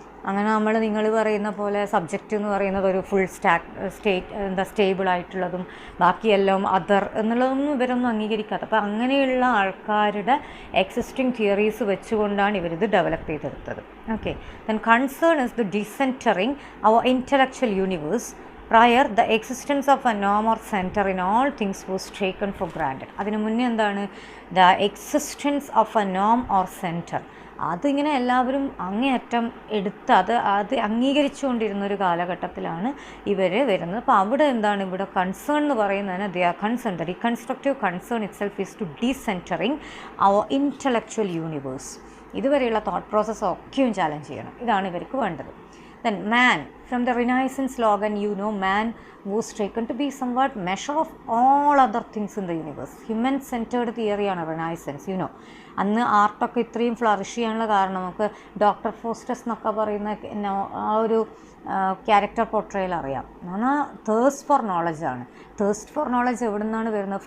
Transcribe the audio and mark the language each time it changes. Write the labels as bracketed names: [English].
[Malayalam] അങ്ങനെ നിങ്ങൾ പറയുന്ന പോലെ സബ്ജക്റ്റ് എന്ന് പറയുന്നത് ഒരു ഫുൾ സ്റ്റേബിൾ ആയിട്ടുള്ളതും ബാക്കിയെല്ലാം അതർ എന്നുള്ളതൊന്നും ഇവരൊന്നും അംഗീകരിക്കാത്ത. അപ്പോൾ അങ്ങനെയുള്ള ആൾക്കാരുടെ എക്സിസ്റ്റിംഗ് തിയറീസ് വെച്ചുകൊണ്ടാണ് ഇവരിത് ഡെവലപ്പ് ചെയ്തെടുത്തത്. [English] Okay, then concern is the decentring our intellectual universe. Prior, the existence of a norm or center in all things was taken for granted. [Malayalam] അതിന് മുന്നേ എന്താണ്? [English] The existence of a norm or center. [Malayalam] അതിങ്ങനെ എല്ലാവരും അങ്ങേയറ്റം എടുത്ത് അത് അംഗീകരിച്ചുകൊണ്ടിരുന്നൊരു കാലഘട്ടത്തിലാണ് ഇവർ വരുന്നത്. അപ്പോൾ അവിടെ എന്താണ്? ഇവിടെ കൺസേൺ എന്ന് പറയുന്നതിന് [English] They are concern, the reconstructive concern itself is to decentring our intellectual universe. [Malayalam] ഇതുവരെയുള്ള തോട്ട് പ്രോസസ്സ് ഒക്കെയും ചാലഞ്ച് ചെയ്യണം. ഇതാണ് ഇവർക്ക് വേണ്ടത്. [English] Then man, from the Renaissance slogan, you know, man was taken to be somewhat measure of all other things in the universe. [Malayalam] Human centered തിയറിയാണ് renaissance, you know. അന്ന് ആർട്ടൊക്കെ ഇത്രയും flourish ചെയ്യാനുള്ള കാരണം നമുക്ക് ഡോക്ടർ ഫോസ്റ്റസ് എന്നൊക്കെ പറയുന്ന ആ ഒരു ക്യാരക്ടർ പോർട്രയിൽ അറിയാം. എന്ന് പറഞ്ഞാൽ thirst four നോളജാണ്. Thirst four knowledge എവിടെ നിന്നാണ് വരുന്നത്?